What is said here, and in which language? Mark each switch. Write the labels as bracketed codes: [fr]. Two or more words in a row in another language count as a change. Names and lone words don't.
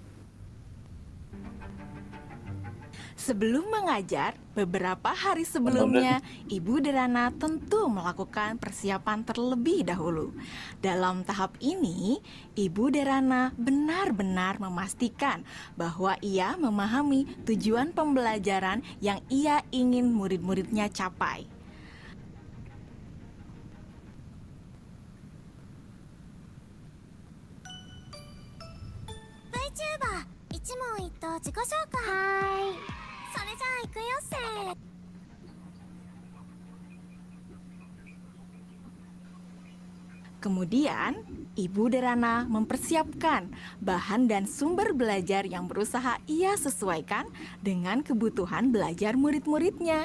[id] Sebelum mengajar, beberapa hari sebelumnya, Ibu Derana tentu melakukan persiapan terlebih dahulu. Dalam tahap ini, Ibu Derana benar-benar memastikan bahwa ia memahami tujuan pembelajaran yang ia ingin murid-muridnya capai. [ja] VTuber 一問一答自己紹介。はーい。それじゃあ行くよせー。 [id] Kemudian, Ibu Derana mempersiapkan bahan dan sumber belajar yang berusaha ia sesuaikan dengan kebutuhan belajar murid-muridnya.